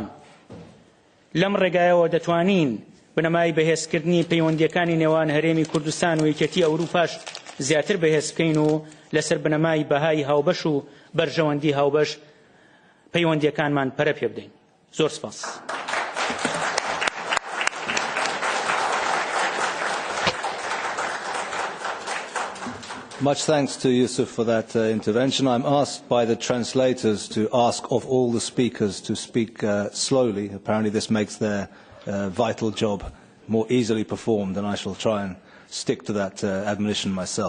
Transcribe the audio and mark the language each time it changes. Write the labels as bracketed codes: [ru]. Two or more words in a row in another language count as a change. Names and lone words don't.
[ckb] لەم ڕێگایەوە دەتوانین بنەمای بەهێزکردنی پەیوەندیەکانی نێوان هەرێمی کوردستان و یەکێتی ئەوروپاش زیاتر بەهێز بکەین و لەسەر بنەمای بەهای هاوبەش و بەرژەوەندی هاوبەش پەیوەندیەکانمان پەرە پێ بدەین. زۆر سپاس. [en] Much thanks to Yusuf for that intervention. I'm asked by the translators to ask of all the speakers to speak slowly. Apparently this makes their vital job more easily performed, and I shall try and stick to that admonition myself.